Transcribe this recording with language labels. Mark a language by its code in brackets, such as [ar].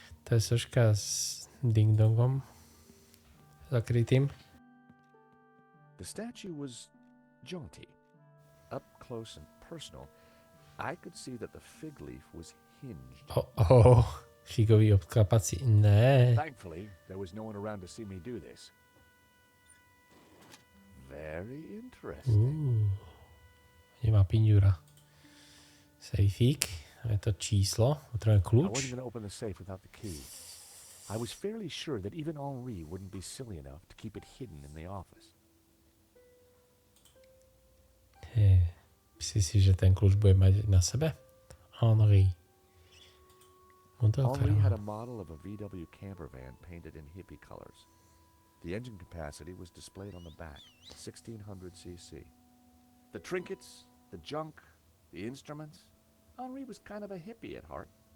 [sk] To je soška s ding-dongom zakrytým. [en] The statue was jaunty, up close and personal, I could see that the fig leaf was hinged. [sk] Figový obklapací. Ne. [en] Thankfully, there was no one around to see me do this. Very interesting. [sk] Nemá piňura. Sejfík. Je to číslo. Potrebujeme [en] I [sk] kľúč. [en] wasn't going to open the safe without the key. I was fairly sure that even Henri wouldn't be silly enough to keep it hidden in the office. [sk] Myslíš si, že ten kľúč bude mať na sebe? [en] Henri. Henri had a model of a VW camper van painted in hippie colors. The engine capacity was displayed on the back, 1600 cc. The trinkets, the junk, the instruments. Henri was kind of a hippie at heart.